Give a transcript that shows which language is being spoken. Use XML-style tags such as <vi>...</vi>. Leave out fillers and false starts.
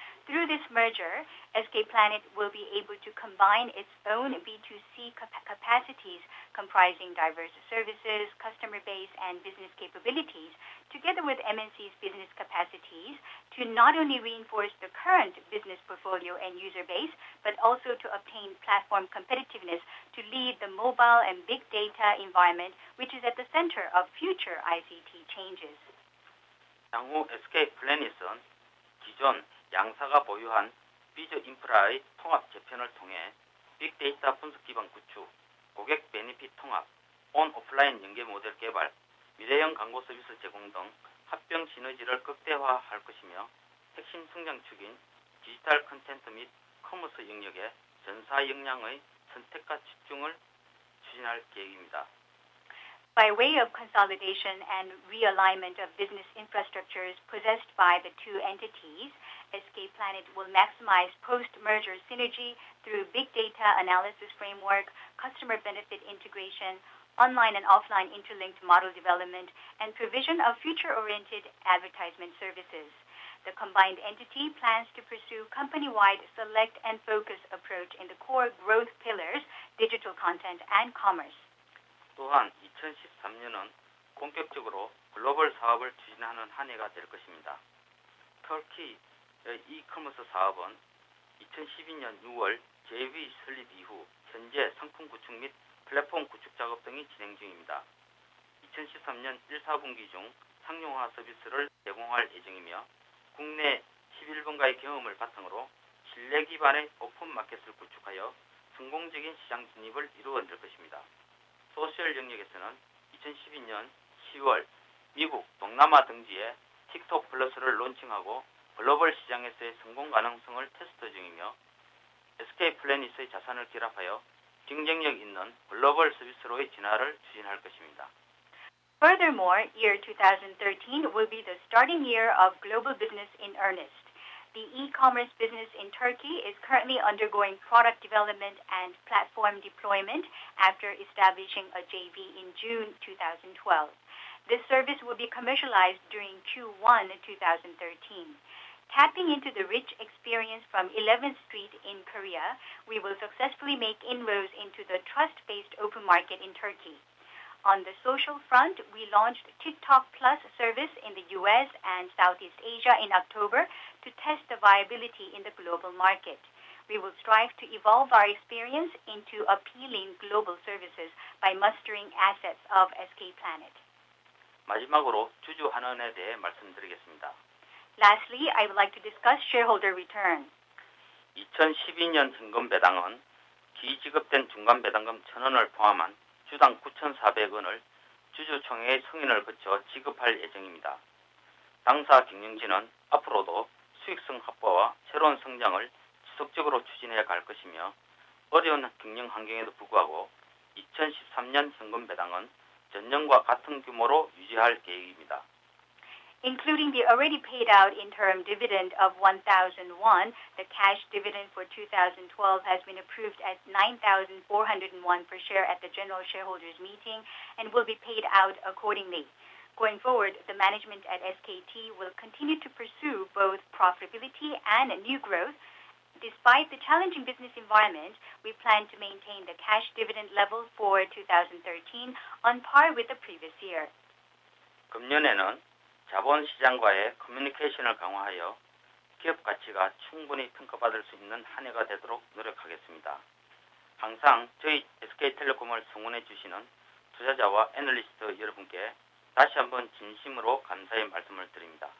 <en>Through this merger, SK Planet will be able to combine its own B2C capacities comprising diverse services, customer base, and business capabilities, together with MNC's business capacities to not only reinforce the current business portfolio and user base, but also to obtain platform competitiveness to lead the mobile and big data environment, which is at the center of future ICT changes.</en> <ko>향후 SK 플래닛은 기존 양사가 보유한 비즈 인프라의 통합 재편을 통해 빅데이터 분석 기반 구축, 고객 베니핏 통합, 온 오프라인 연계 모델 개발, 미래형 광고 서비스 제공 등 합병 시너지를 극대화할 것이며 핵심 성장축인 디지털 콘텐츠 및 커머스 영역의 전사 역량의 선택과 집중을 추진할 계획입니다.</ko> <en>By way of consolidation and realignment of business infrastructures possessed by the two entities, SK Planet will maximize post-merger synergy through big data analysis framework, customer benefit integration, online and offline interlinked model development, and provision of future-oriented advertisement services. The combined entity plans to pursue company-wide select and focus approach in the core growth pillars, digital content, and commerce.</en> <ko>또한 2013년은 본격적으로 글로벌 사업을 추진하는 한 해가 될 것입니다. 터키의 이커머스 사업은 2012년 6월 JV 설립 이후 현재 상품 구축 및 플랫폼 구축 작업 등이 진행 중입니다. 2013년 1, 4분기 중 상용화 서비스를 제공할 예정이며 국내 11분가의 경험을 바탕으로 신뢰 기반의 오픈 마켓을 구축하여 성공적인 시장 진입을 이루어낼 것입니다. 소셜 영역에서는 2012년 10월 미국, 동남아 등지에 틱톡 플러스를 론칭하고 글로벌 시장에서의 성공 가능성을 테스트 중이며 SK 플래닛의 자산을 결합하여 경쟁력 있는 글로벌 서비스로의 진화를 추진할 것입니다.</ko> <en>Furthermore, year 2013 will be the starting year of global business in earnest. The e-commerce business in Turkey is currently undergoing product development and platform deployment after establishing a JV in June 2012. This service will be commercialized during Q1 2013. Tapping into the rich experience from 11th Street in Korea, we will successfully make inroads into the trust-based open market in Turkey. On the social front, we launched TikTok Plus service in the US and Southeast Asia in October to test the viability in the global market. We will strive to evolve our experience into appealing global services by mustering assets of SK Planet.</en> <ko>마지막으로 주주 환원에 대해 말씀드리겠습니다.</ko> <en>Lastly, I would like to discuss shareholder return.</en> <ko>2012년 현금 배당은 기지급된 중간 배당금 1,000원을 포함한 주당 9,400원을 주주총회의 승인을 거쳐 지급할 예정입니다. 당사 경영진은 앞으로도 수익성 확보와 새로운 성장을 지속적으로 추진해 갈 것이며 어려운 경영 환경에도 불구하고 2013년 현금 배당은 전년과 같은 규모로 유지할 계획입니다.</ko> <en>Including the already paid out interim dividend of 1,001, the cash dividend for 2012 has been approved at 9,401 per share at the general shareholders meeting and will be paid out accordingly. Going forward, the management at SKT will continue to pursue both profitability and new growth. Despite the challenging business environment, we plan to maintain the cash dividend level for 2013 on par with the previous year.</en> <ko>금년에는 자본시장과의 커뮤니케이션을 강화하여 기업 가치가 충분히 평가받을 수 있는 한 해가 되도록 노력하겠습니다. 항상 저희 SK텔레콤을 성원해 주시는 투자자와 애널리스트 여러분께 다시 한번 진심으로 감사의 말씀을 드립니다.</ko>